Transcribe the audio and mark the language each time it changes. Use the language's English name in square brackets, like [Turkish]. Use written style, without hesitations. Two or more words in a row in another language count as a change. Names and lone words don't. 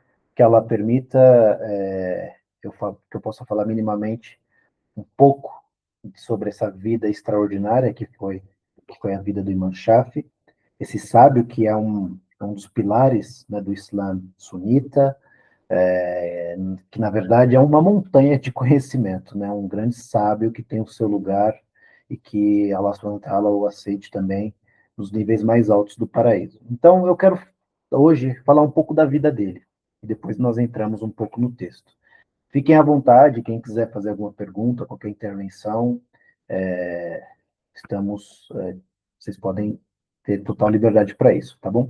[Portuguese] Então, que ela permita que eu possa falar minimamente um pouco sobre essa vida extraordinária que foi a vida do Imam Shafi, esse sábio que é um dos pilares, né, do Islã sunita, que na verdade é uma montanha de conhecimento, né, um grande sábio que tem o seu lugar e que Allah [Arabic] سبحانه وتعالى [Portuguese] o aceite também nos níveis mais altos do paraíso. Então eu quero hoje falar um pouco da vida dele e depois nós entramos um pouco no texto. Fiquem à vontade, quem quiser fazer alguma pergunta, qualquer intervenção, é, vocês podem ter total liberdade para isso, tá bom?